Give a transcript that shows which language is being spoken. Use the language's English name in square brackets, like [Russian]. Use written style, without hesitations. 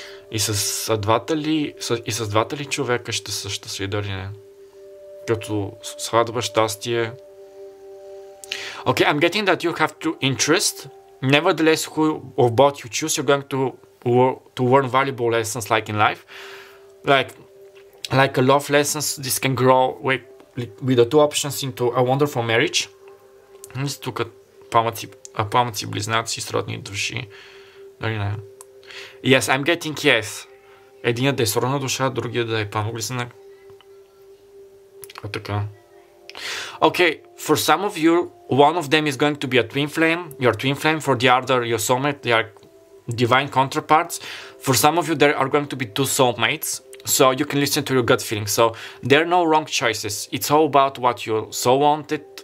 [Bulgarian] И с двата ли човека ще са щастливи, дали не? Като сватба, щастие. [English] Okay, I'm getting that you have true interest. Nevertheless, who of both you choose, you're going to learn valuable lessons, like in life. Like a love lessons, this can grow with the two options into a wonderful marriage. [Bulgarian] Тук пламъци, близнаци, сродни души. Дали не? [English] Yes, I'm getting yes. [Bulgarian] Единият да е сродна душа, другият да е пламък-близнак. Така. [English] Okay, for some of you, one of them is going to be a twin flame, your twin flame. For the other, your soulmate, they are divine counterparts. For some of you, there are going to be two soulmates, so you can listen to your gut feeling. So there are no wrong choices. It's all about what your soul wanted.